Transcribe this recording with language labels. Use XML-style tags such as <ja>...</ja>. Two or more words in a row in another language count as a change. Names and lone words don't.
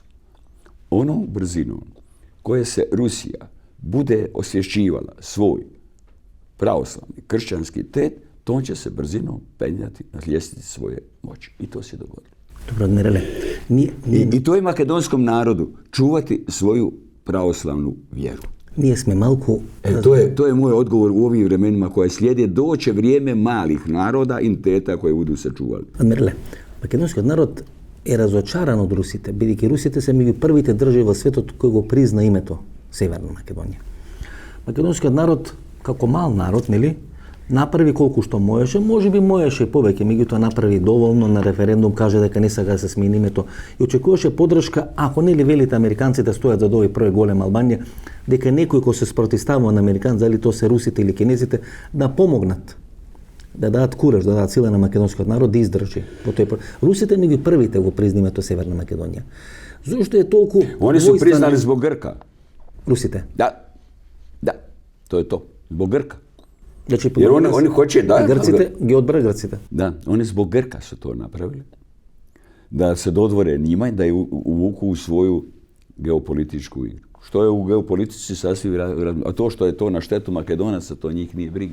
<hr>Onom brzinom koje se Rusija bude osvješćivala svoj pravoslavni kršćanski tet, to će se brzinom penjati na ljestvici svoje moći. I to se dogodilo. Dobro, Admirale. I to je makedonskom narodu čuvati svoju pravoslavnu vjeru.</hr> <mk>Ние сме малку...</mk> <hr>To je moj odgovor u ovim vremenima koje slijede. Doće vrijeme malih naroda i teta koje budu sačuvali.</hr> <mk>Адмирале, македонскиот народ е разочаран од русите, бидејќи русите се меѓу првите држави во светот кои го призна името Северна Македонија. Македонскиот народ, како мал народ, нели, направи колку што можеше, можеби можеше и повеќе, меѓутоа направи доволно на референдум, каже дека не сака да се смени името и очекуваше поддршка, ако нели велите американците стојат за овој проект Голема Албанија, дека некој кој се спротивставува на американците, дали то се русите или кинезите, да помогнат, да дадат кураж, да дадат сила на македонскиот народ да издржи во тој проект. Русите меѓу првите го призна името Северна Македонија. Зошто е толку...</mk> <hr>Oni su priznali zbog Grka.</hr> <mk>Русите? Да,</mk> <hr>to je to, zbog Grka. Znači, jer oni hoće da...</hr> <mk>Грците, ги одбра Грците.</mk> <hr>Da, oni zbog Grka su to napravili. Da se dodvore njima i da je uvuku u svoju geopolitičku igru. Što je u geopolitici sasvim... A to što je to na štetu Makedonaca, to njih nije briga.</hr>